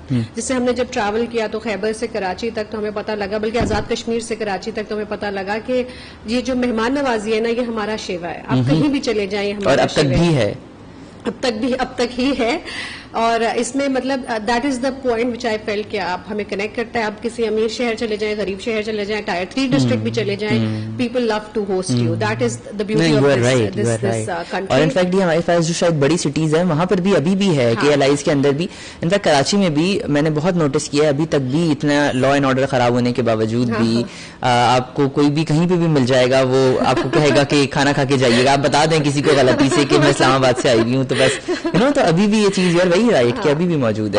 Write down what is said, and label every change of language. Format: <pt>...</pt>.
<ur>جس سے ہم نے جب ٹریول کیا تو خیبر سے کراچی تک تو ہمیں پتہ لگا, بلکہ آزاد کشمیر سے کراچی تک تو ہمیں پتہ لگا کہ یہ جو مہمان نوازی ہے نا, یہ ہمارا شیوا ہے. آپ کہیں بھی چلے جائیں, ہمارا شیوا ہے, اب تک ہی ہے. اور اس میں مطلب</ur> <en>that is the point which I feel</en> <ur>کہ آپ ہمیں کنیکٹ کرتا ہے. آپ کسی امیر شہر چلے جائیں, غریب شہر چلے جائیں, ٹائر 3 ڈسٹرکٹ بھی چلے جائیں,</ur> <en>People love to host you. That is the beauty of this country.</en> <ur>اور انفیکٹ ہمارے پاس جو شاید بڑی سٹیز ہیں وہاں پر بھی ابھی بھی ہے, کہ LIs کے اندر بھی, انفیکٹ کراچی میں بھی میں نے بہت نوٹس کیا ہے, ابھی تک بھی اتنا لا اینڈ آرڈر خراب ہونے کے باوجود بھی آپ کو کوئی بھی کہیں پہ بھی مل جائے گا, وہ آپ کو کہے گا کہ کھانا کھا کے جائیے گا. آپ بتا دیں کسی کو غلطی سے کہ میں اسلام آباد سے آئی ہوئی ہوں, تو بس تو ابھی بھی یہ چیز یار وہی رائٹ کہ ابھی بھی موجود ہے.</ur>